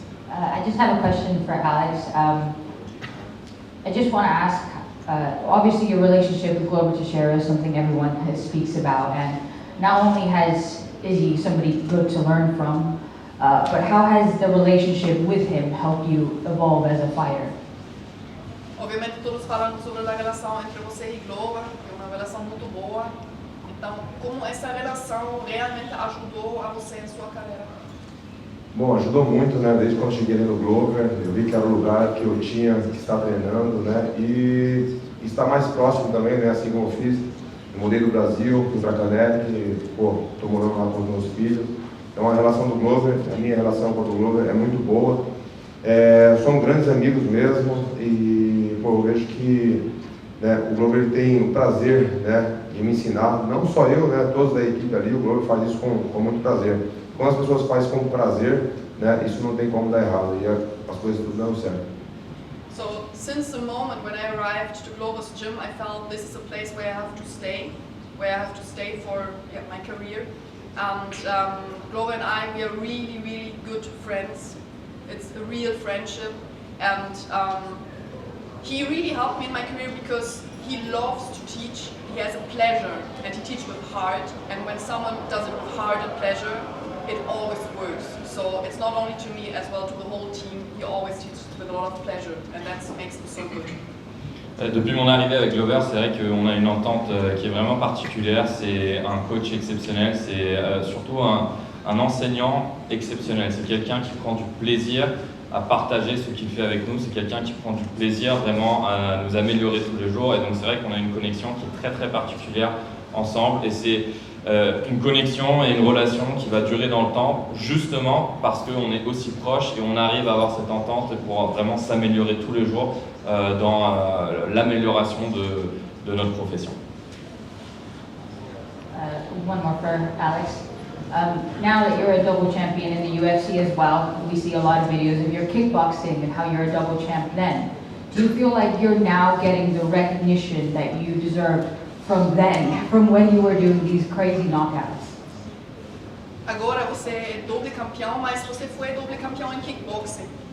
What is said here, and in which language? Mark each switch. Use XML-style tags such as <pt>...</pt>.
<en>I just have a question for Alex. I just want to ask, obviously your relationship with Glover Teixeira is something everyone speaks about, and not only is he somebody good to learn from, but how has the relationship with him helped you evolve as a fighter?</en> <pt>Obviamente todos falando sobre a relação entre você e Glover, que é uma relação muito boa. Então, como essa relação realmente ajudou a você em sua carreira? Bom, ajudou muito, né? Desde quando cheguei ali no Glover, eu vi que era o lugar que eu tinha que estar treinando, né? E estar mais próximo também, né? Assim como eu fiz, eu mudei do Brasil, fui para Caneque, pô, tô morando lá com os meus filhos. Então a relação do Glover, a minha relação com o Glover é muito boa. Somos grandes amigos mesmo e, pô, eu vejo que, né, o Glover tem o prazer, né, de me ensinar, não só eu, né? Todos da equipe ali, o Glover faz isso com muito prazer. Quando as pessoas fazem com prazer, né, isso não tem como dar errado, e as coisas tudo dão certo.</pt> <en>So, since the moment when I arrived to Glover's gym, I felt this is a place where I have to stay, for my career. And Glover and I, we are really, really good friends. It's a real friendship, and he really helped me in my career because he loves to teach. He has a pleasure, and he teaches with heart. And when someone does it with heart and pleasure, it always works. So it's not only to me as well, to the whole team. He always teaches with a lot of pleasure, and that makes him so good.</en> <fr>Depuis mon arrivée avec Glover, c'est vrai qu'on a une entente qui est vraiment particulière. C'est un coach exceptionnel, c'est surtout un enseignant exceptionnel. C'est quelqu'un qui prend du plaisir à partager ce qu'il fait avec nous. C'est quelqu'un qui prend du plaisir vraiment à nous améliorer tous les jours. Et donc c'est vrai qu'on a une connexion qui est très très particulière ensemble. Et c'est une connexion et une relation qui va durer dans le temps, justement parce qu'on est aussi proches et on arrive à avoir cette entente pour vraiment s'améliorer tous les jours dans l'amélioration de notre profession.</fr> <en>One more for Alex. Now that you're a double champion in the UFC as well, we see a lot of videos of your kickboxing and how you're a double champ then. Do you feel like you're now getting the recognition that you deserved from then, from when you were doing these crazy knockouts?</en> <pt>Agora você é doble campeão, mas você foi doble campeão em kickboxing.</pt>